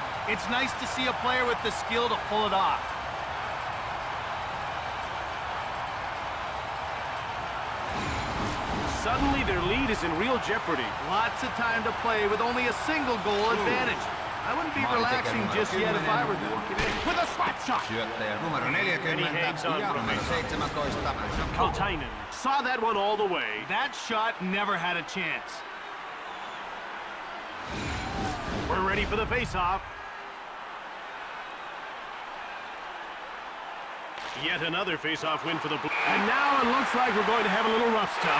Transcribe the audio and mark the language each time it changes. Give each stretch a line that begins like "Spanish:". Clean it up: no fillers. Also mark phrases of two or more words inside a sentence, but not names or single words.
English: It's nice to see a player with the skill to pull it off. Suddenly their lead is in real jeopardy. Lots of time to play with only a single goal advantage. I wouldn't be relaxing just yet if I were them. With a slap shot.
Finnish: Syöttäjä numero 40 ja numero 17.
English: Kaltainen saw that one all the way. That shot never had a chance. We're ready for the face-off. Yet another face-off win for the Blues. And now it looks like we're going to have a little rough stuff.